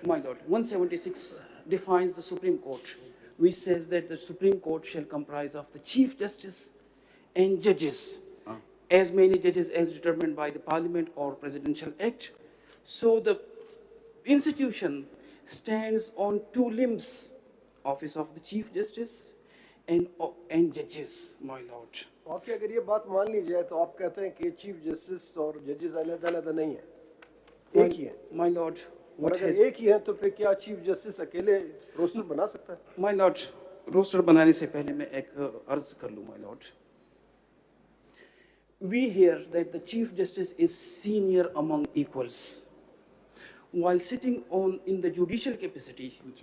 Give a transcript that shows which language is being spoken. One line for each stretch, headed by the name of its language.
English: My lord, 176 defines the Supreme Court, which says that the Supreme Court shall comprise of the Chief Justice and judges, as many judges as determined by the Parliament or Presidential Act. So the institution stands on 2 limbs, office of the Chief Justice and judges, my lord.
Hindi: आपकी अगर ये बात मान ली जाए तो आप कहते हैं कि चीफ जस्टिस और जजेस अलग-अलग नहीं है, एक ही है.
English: My lord,
Hindi: और अगर एक ही है तो फिर क्या चीफ जस्टिस अकेले रोस्टर बना सकता है? My lord, रोस्टर बनाने से पहले मैं एक अर्ज कर लूँ, my lord.
English: We hear that the Chief Justice is senior among equals. While sitting in the judicial capacity,